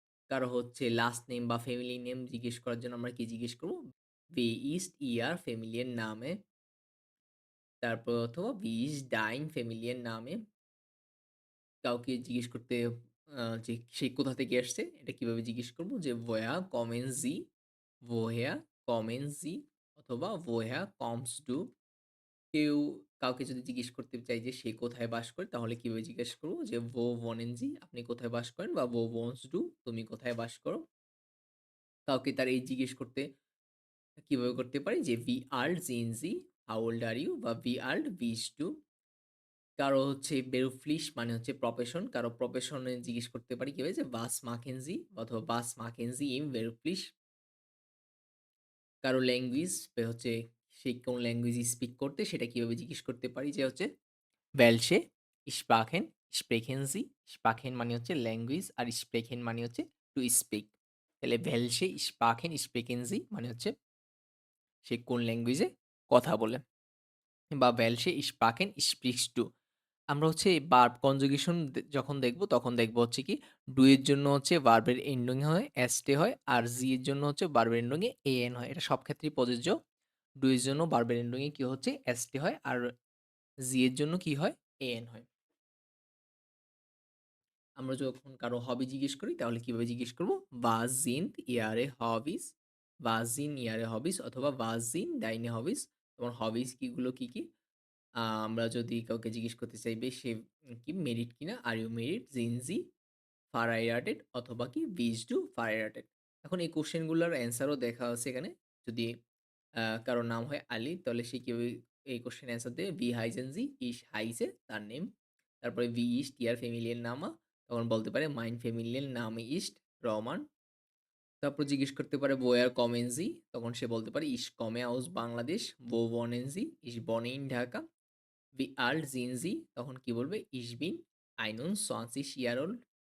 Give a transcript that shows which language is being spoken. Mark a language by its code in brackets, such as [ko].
[bn] কারো হচ্ছে last name বা ফ্যামিলি নেম জিজ্ঞেস করার জন্য আমরা কি জিজ্ঞেস করব? [de] "Wie ist Ihr Familienname?" [bn] তারপর অথবা [de] "Wie ist dein Familienname?" [bn] কাউকে জিজ্ঞেস করতে যে সে কোথা থেকে আসছে, এটা কিভাবে জিজ্ঞেস করব? [de] যে "Woher kommen Sie?" "Woher kommen Sie?" অথবা "Woher kommst du?" [bn] কাউকে যদি জিজ্ঞেস করতে চাই যে সে কোথায় বাস করে তাহলে কিভাবে জিজ্ঞেস করব? যে [de] "Wo wohnen Sie?" [bn] আপনি কোথায় বাস করেন? বা [de] "Wo wohnst du?" [bn] তুমি কোথায় বাস করো? কাউকে তার এইজ জিজ্ঞেস করতে কিভাবে করতে পারি? যে [de] "Wie alt sind Sie?" [en] "How old are you?" [bn] বা [de] "Wie alt bist du?" [bn] কারো হচ্ছে beruflich মানে হচ্ছে প্রফেশন। কারো প্রফেশন এ জিজ্ঞেস করতে পারি কিভাবে? [de] যে "Was machen Sie?" অথবা "Was machen Sie im beruflich?" [bn] কারো ল্যাঙ্গুয়েজ হচ্ছে সে কোন ল্যাঙ্গুয়েজ স্পিক করতে সেটা কিভাবে জিজ্ঞেস করতে পারি? [de] যে হচ্ছে Welche Sprachen sprechen Sie? [bn] Sprachen মানে হচ্ছে ল্যাঙ্গুয়েজ আর sprechen মানে হচ্ছে to speak। [de] তাহলে welche Sprachen sprechen Sie? [bn] মানে হচ্ছে সে কোন ল্যাঙ্গুয়েজে কথা বলে। [de] বা welche Sprachen sprichst du? [bn] আমরা হচ্ছে ভার্ব কনজুগেশন যখন দেখব তখন দেখব হচ্ছে কি ডু এর জন্য হচ্ছে ভার্বের এন্ডিং হয় এস্টে হয় আর জি এর জন্য হচ্ছে ভার্বের এন্ডিং এ এএন হয়। এটা সব ক্ষেত্রেই প্রযোজ্য। ডু এর জন্য ভার্বের এন্ডিং এ কি হচ্ছে এসটি হয় আর জি এর জন্য কি হয় এএন হয়। আমরা যখন কারো হবি জিজ্ঞেস করি তাহলে কিভাবে জিজ্ঞেস করব? [de] Was sind ihre Hobbys? Was sind ihre Hobbys? অথবা Was sind deine Hobbys? [bn] তোমার হবিস কি, কি? আমরা যদি কাউকে জিজ্ঞেস করতে চাইবে সে কি মেরিড কিনা? [en] Are you married? [de] Sind Sie verheiratet? অথবা কি Bist du verheiratet? [bn] এখন এই কোয়েশ্চেন গুলার অ্যান্সারও দেখা আছে এখানে। যদি কারো নাম হয় আলী তাহলে সে কিভাবে এই কোয়েশ্চেন অ্যান্সার দেবে? [de] Wie heißen Sie? Ich heiße [bn] তার নেম। [de] তারপরে Wie ist Ihr Familienname? [bn] তখন বলতে পারে [de] Mein Familienname ist [bn] রহমান। তারপর জিজ্ঞেস করতে পারে [de] Woher kommen Sie? তখন সে বলতে পারে Ich komme aus Bangladesh. Wo wohnen Sie? Ich wohne in Dhaka. Wie alt sind Sie? [bn] তখন কি বলবে? [de] Ich bin 21 Jahre alt.